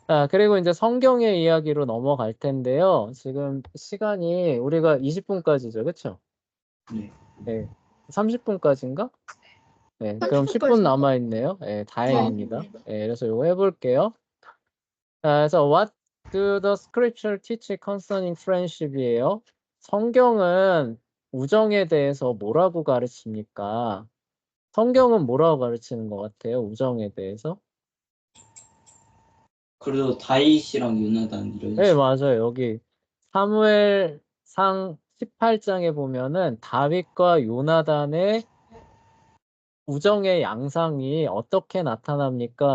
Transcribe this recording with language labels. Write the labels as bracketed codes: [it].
[ko] 그리고 이제 성경의 이야기로 넘어갈 텐데요. 지금 시간이 우리가 20분까지죠. 그쵸? 네. 네. 30분까지인가? 네. 그럼 10분 30분까지. 남아 있네요. 네, 다행입니다. 네. 네, 그래서 이거 해볼게요. 그래서 [en] What do the scripture teach concerning friendship이에요. [ko] 성경은 우정에 대해서 뭐라고 가르칩니까? 성경은 뭐라고 가르치는 것 같아요? 우정에 대해서? 그래도 다윗이랑 요나단 이런 네, 식. 맞아요. 여기 사무엘상 18장에 보면은 다윗과 요나단의 우정의 양상이 어떻게 나타납니까?